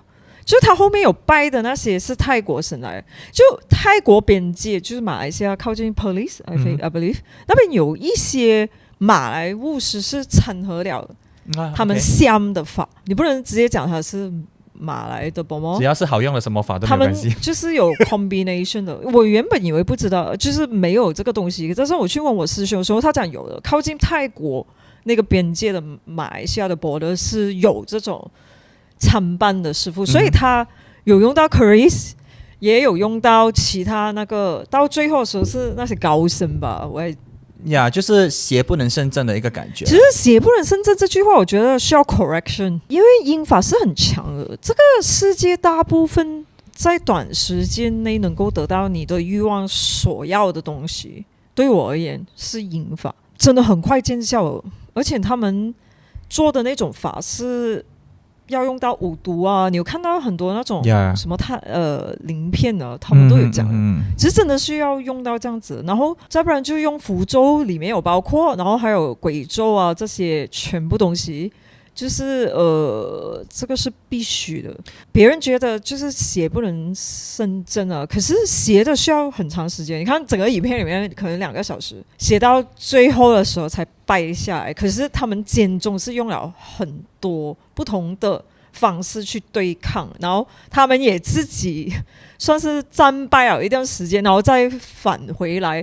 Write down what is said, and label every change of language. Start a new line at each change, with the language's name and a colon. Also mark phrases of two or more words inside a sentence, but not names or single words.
Chinese: 就他後面有拜的那些是泰國神來，就泰國邊界就是馬來西亞靠近 Police，
English: I believe
Chinese: 那邊有一些馬來巫師是摻和了他們香的法，你不能直接講他是馬來的波莫，只要是好用的什麼法都沒有關係。他們就是有 combination 的。我原本以為不知道，就是沒有這個東西，但是我去問我師兄的時候，他講有的，靠近泰國那個邊界的馬來西亞的 border 是有這種參半的師傅，所以他有用到 Keris， 也有用到其他那個，到最後的時候是那些高僧吧，就是邪不能勝正的一個感覺。其實邪不能勝正這句話，我覺得需要 correction， 因為陰法是很強的。這個世界大部分在短時間內能夠得到你的慾望所要的東西，對我而言是陰法，真的很快見效了，而且他們做的那種法是要用到五毒啊，你有看到很多那種什麼鳞片啊，他們都有講，其實真的是要用到這樣子，然後再不然就用符咒，裡面有包括，然後還有鬼咒啊，這些全部東西，就是這個是必須的。別人覺得就是邪不能勝正啊，可是邪的需要很長時間。你看整個影片裡面可能2個小時，邪到最後的時候才敗下來，可是他們間中是用了很多不同的方式去對抗，然後他們也自己算是戰敗了一段時間，然後再返回来。